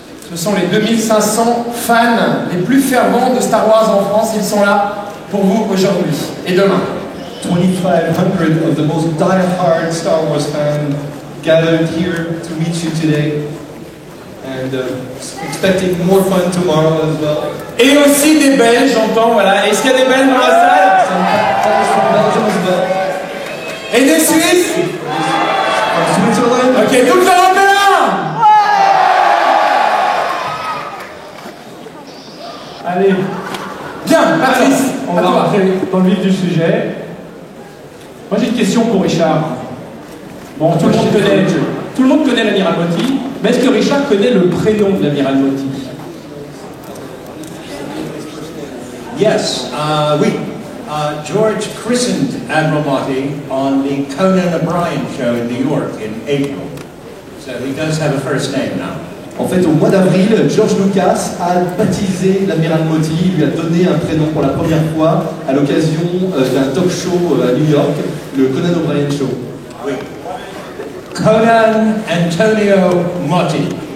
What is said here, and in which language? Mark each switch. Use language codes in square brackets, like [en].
[fr] Ce sont les 2500 fans les plus fervents de Star Wars en France. Ils sont là pour vous aujourd'hui et demain. [en] 2,500 of the most die-hard Star Wars fans gathered here to meet you today, and expecting more fun tomorrow as well. [fr] Et aussi des Belges, j'entends, voilà. Est-ce qu'il y a des Belges dans la salle? [en] Some fans from Belgium as well. [fr] Et des Suisses? [en] From Switzerland. [fr] Ok, toute l'Européen! Allez, Bien, Patrice, on à va toi. rentrer dans le vif du sujet. Moi j'ai une question pour Richard. Bon, tout le monde connaît l'amiral Moti, mais est-ce que Richard connaît le prénom de l'amiral Moti? [en] Yes, oui. George christened Admiral Motti on the Conan O'Brien show in New York in April. So he does have a first name now. [fr] En fait, au mois d'avril, George Lucas a baptisé l'amiral Moti, il lui a donné un prénom pour la première fois à l'occasion d'un talk show à New York, le Conan O'Brien Show. Oui. Conan Antonio Motti.